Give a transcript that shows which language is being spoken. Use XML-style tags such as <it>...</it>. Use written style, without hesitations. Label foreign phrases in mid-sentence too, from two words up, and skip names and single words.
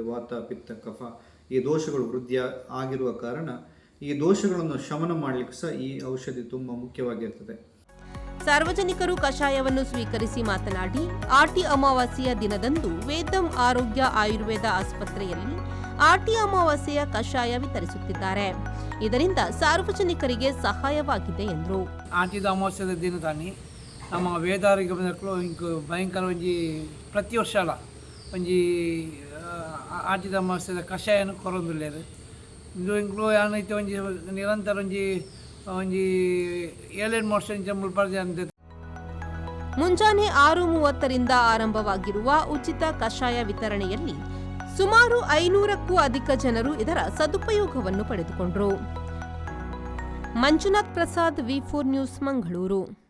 <kn>ವಾತ, ಪಿತ್ತ, ಕಫ ಈ ದೋಷಗಳು ವೃದ್ಧಿ ಆಗಿರುವ ಕಾರಣ ಈ ದೋಷಗಳನ್ನು ಶಮನ ಮಾಡಲಿಕ್ಕೆ ಸಹ ಈ ಔಷಧಿ ತುಂಬ ಮುಖ್ಯವಾಗಿರ್ತದೆ. ಸಾರ್ವಜನಿಕರು ಕಷಾಯವನ್ನು ಸ್ವೀಕರಿಸಿ ಮಾತನಾಡಿ, ಆಟಿ ಅಮಾವಾಸ್ಯೆಯ ದಿನದಂದು ವೇದಂ ಆರೋಗ್ಯ ಆಯುರ್ವೇದ ಆಸ್ಪತ್ರೆಯಲ್ಲಿ ಆಟಿ ಅಮಾವಾಸ್ಯೆಯ ಕಷಾಯ ವಿತರಿಸುತ್ತಿದ್ದಾರೆ. ಇದರಿಂದ ಸಾರ್ವಜನಿಕರಿಗೆ ಸಹಾಯವಾಗಿದೆ ಎಂದರು.</kn> <tcy>ಆಟಿದ ಅಮಾವಾಸ್ಯದ ದಿನ ತಾನಿ ನಮ್ಮ ವೇದಾರೋಗ್ಯ ಬಂದಕ್ಕೂ ಇಂಕು ಭಯಂಕರ ಒಂಜಿ ಪ್ರತಿ ವರ್ಷ ಅಲ್ಲ ಒಂಜಿ ಆಟಿದ ಅಮಾವಾಸ್ಯದ ಕಷಾಯನ ಕೊರೊಂದುಲ್ಲೇರು. ಇಂಕ್ಲು ಏನೈತೆ ಒಂಜಿ ನಿರಂತರ ಒಂಜಿ 7 ವರ್ಷ ಮುಲ್ಪರ್ದೆ ಅಂತ.</tcy> <kn>ಮುಂಜಾನೆ 6:30 ರಿಂದ ಆರಂಭವಾಗಿರುವ ಉಚಿತ ಕಷಾಯ ವಿತರಣೆಯಲ್ಲಿ ಸುಮಾರು 500ಕ್ಕೂ ಅಧಿಕ ಜನರು ಇದರ ಸದುಪಯೋಗವನ್ನು ಪಡೆದುಕೊಂಡರು. ಮಂಜುನಾಥ್ ಪ್ರಸಾದ್, V4 ನ್ಯೂಸ್, ಮಂಗಳೂರು.</kn>